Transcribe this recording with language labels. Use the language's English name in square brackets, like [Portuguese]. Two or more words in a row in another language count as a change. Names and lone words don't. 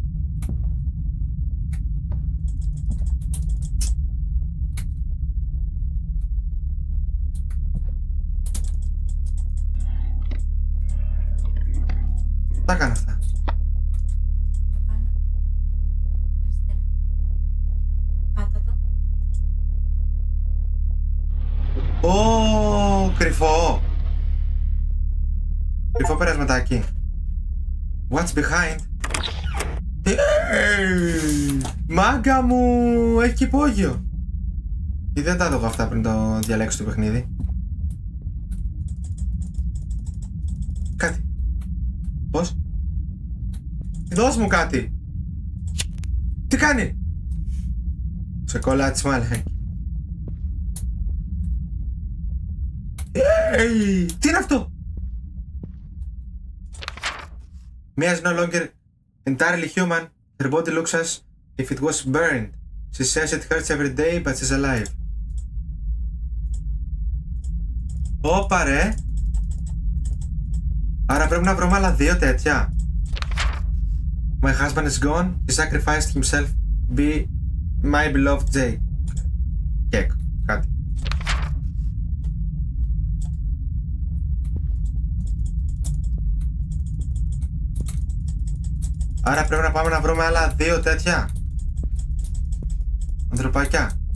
[Greek] Τα έκανα αυτά. Πάνω. Αριστερά. Πάτα το. Ω, κρυφό. Κρυφό περασματάκι. [English] What's behind? [Greek] Μάγκα μου, έχει και υπόγειο. Ή δεν τα έδωγα αυτά πριν το διαλέξω το παιχνίδι. Κάτι. Πώς? Δώσ' μου κάτι. Τι κάνει? Σοκολάτι μάλλον. Τι είναι αυτό? [English] Mia is no longer entirely human. Her body looks as if it was burned. She says it hurts every day, but she's alive. [Greek] Όπα ρε. Άρα πρέπει να βρούμε άλλα 2 τέτοια. [English] My husband is gone. He sacrificed himself. Be my beloved Jay. [Greek] Κέκ, κάτι. Άρα πρέπει να πάμε να βρούμε άλλα 2 τέτοια. Ανθρωπάκια.